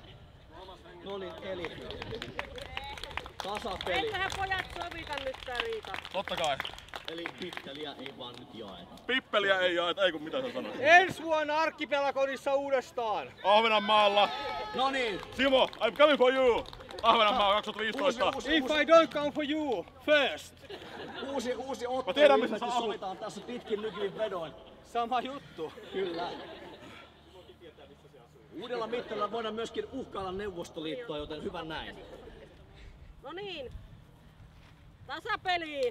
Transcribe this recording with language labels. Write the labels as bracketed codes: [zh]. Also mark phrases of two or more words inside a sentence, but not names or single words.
[fi] No niin, eli. Tasapeli. Eiköhän pojat sovita nyt tää riita. Totta kai. Eli pitteliä ei vaan nyt jaeta. Pippeliä ei jaeta, ei kun mitä sä sanoit. Ensi vuonna Arkkipelakodissa uudestaan. Ahvenanmaalla. No niin. Simo, [en] I'm coming for you. Ahvenanmaa 2015. If I don't come for you first. [fi] Uusi ottelu tiedän, missä sä ilmeisesti asut. sovitaan tässä pitkin nykivin vedoin. Sama juttu. Kyllä. Uudella mittarilla voidaan myöskin uhkailla Neuvostoliittoa, joten hyvä näin. No niin. Tasapeli.